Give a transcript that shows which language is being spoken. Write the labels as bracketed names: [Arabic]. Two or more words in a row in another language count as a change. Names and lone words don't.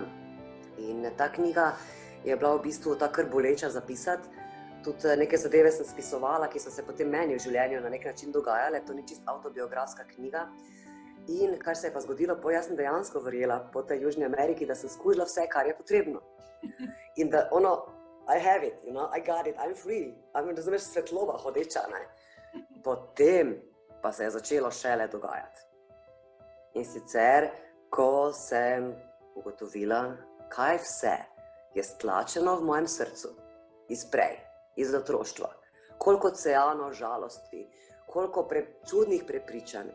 [Slovenian] In ta knjiga je bila v bistvu ta kar boleča zapisati. Tudi neke zadeve sem spisovala, ki so se potem meni v življenju na nek način dogajale, to ni čisto autobiografska knjiga. In kar se je pa zgodilo, jaz sem dejansko verjela po tej Južni Ameriki, da sem skužila vse, kar je potrebno. In da [English] I have it, I got it, I'm free. [Slovenian] Razumeš, svetloba hodeča, ne. Potem pa se je začelo šele dogajati. In sicer, ko sem ugotovila, kaj vse je stlačeno v mojem srcu, iz otroštva, koliko oceanov žalosti, koliko čudnih prepričanj.